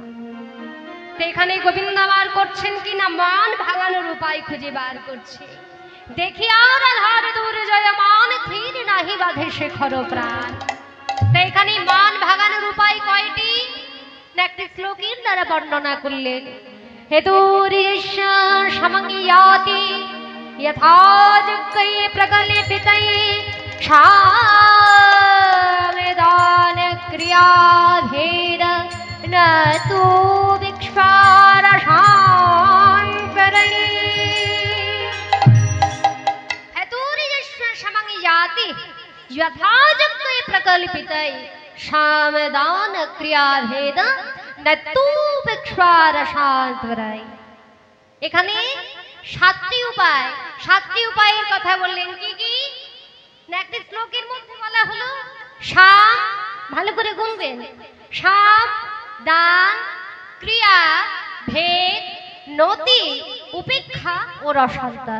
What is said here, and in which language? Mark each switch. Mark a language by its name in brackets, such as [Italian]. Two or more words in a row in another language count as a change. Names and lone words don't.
[Bangla] তো এখানে গোবিন্দ বার করছেন কিনা মান ভাঙানোর উপায় খুঁজে বার করছে। দেখি আর আধার দূর জয় মান ধীর নাহি বাঁধে শেখর প্রাণ। তো এখানে মান ভাঙানোর উপায় কয়টি? একটি শ্লোকের দ্বারা বর্ণনা করলেন। [Sanskrit] হেতুরিষ্য সমঙ্গিয়াতি यथा जगै प्रकल्पितै सावधान क्रियाधेन न तु विक्षारशान्तरै। हेतुरिष्य समङ्गयाति यथा जगै प्रकल्पितै सावधान क्रियाधेन न तु विक्षारशान्तरै। [Bangla] এখানে সাতটি উপায়ের কথা বললেন। কি কি? একটি শ্লোকের মধ্যে বলা হলো সাম, ভালো করে গুনবেন, সাম, দান, ক্রিয়া, ভেদ, নতি, উপেক্ষা ও রসান্তর।